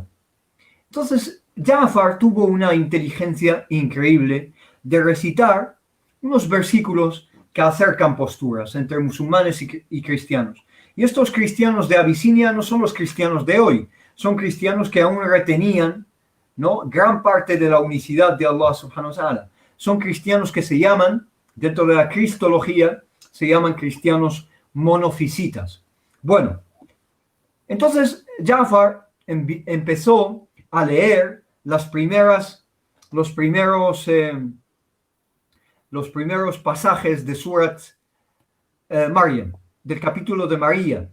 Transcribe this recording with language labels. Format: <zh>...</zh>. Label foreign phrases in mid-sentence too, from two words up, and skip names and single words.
<es>Entonces, Jafar tuvo una inteligencia increíble de recitar unos versículos que acercan posturas entre musulmanes y cristianos. Y estos cristianos de Abisinia no son los cristianos de hoy, son cristianos que aún retenían, ¿no?, gran parte de la unicidad de</es> <ar>الله سبحانه وتعالى.</ar> <es>Son cristianos que se llaman, dentro de la cristología, se llaman cristianos monofisitas. Bueno, entonces Jafar empezó a leer los primeros pasajes de Surat Maryam, del capítulo de María.</es>